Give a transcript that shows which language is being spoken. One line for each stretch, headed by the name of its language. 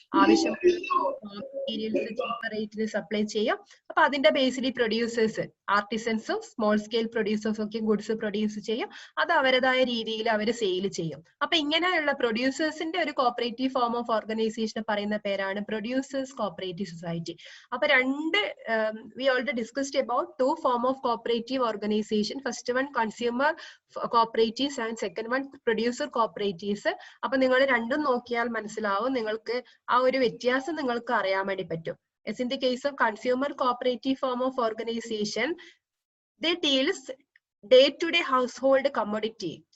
Malayalam: ആവശ്യമുള്ള materials cheaper റേറ്റിന് supply ചെയ്യും. അപ്പൊ അതിന്റെ ബേസിലി പ്രൊഡ്യൂസേഴ്സ്, ആർട്ടിസൻസും സ്മോൾ സ്കെയിൽ പ്രൊഡ്യൂസേഴ്സും ഒക്കെ ഗുഡ്സ് പ്രൊഡ്യൂസ് ചെയ്യും. അത് അവരുടേതായ രീതിയിൽ അവർ സെയിൽ ചെയ്യും. അപ്പൊ ഇങ്ങനെയുള്ള പ്രൊഡ്യൂസേഴ്സിന്റെ ഒരു കോപ്പറേറ്റീവ് ഫോം ഓഫ് ഓർഗനൈസേഷൻ പറയുന്ന പേരാണ് പ്രൊഡ്യൂസേഴ്സ് കോപ്പറേറ്റീവ് സൊസൈറ്റി.
English: അപ്പൊ we already discussed about two form of cooperative organization. First one consumer cooperatives and second one producer cooperatives.
Malayalam: അപ്പൊ നിങ്ങൾ രണ്ടും നോക്കിയാൽ മനസ്സിലാവും, നിങ്ങൾക്ക് ആ ഒരു വ്യത്യാസം നിങ്ങൾക്ക് അറിയാൻ വേണ്ടി പറ്റും.
English: As in the case of consumer cooperative form of organization, they deals day-to-day household commodity.